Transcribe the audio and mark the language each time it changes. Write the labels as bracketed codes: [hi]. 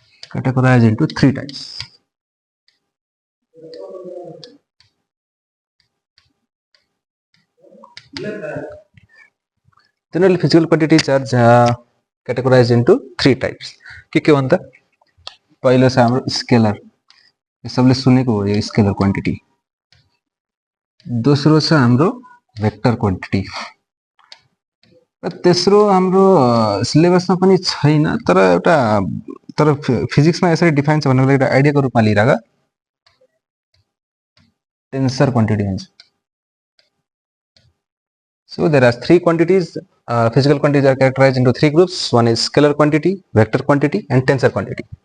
[en] categorized into 3 types. Generally, physical quantities are categorized into 3 types. [ne] के हो त? पहिलो छ हाम्रो स्केलर, यो सबले सुनेको हो, यो स्केलर क्वान्टिटी। दोस्रो छ हाम्रो भेक्टर क्वान्टिटी, र तेस्रो हाम्रो सिलेबसमा पनि छैन, तर फिजिक्समा यसरी डिफाइन छ भन्नको लागि आइडियाको रूपमा लिइराख टेन्सर क्वान्टिटी हुन्छ। [en] So there are 3 quantities. Physical quantities are characterized into 3 groups. One is scalar quantity, vector quantity, and tensor quantity.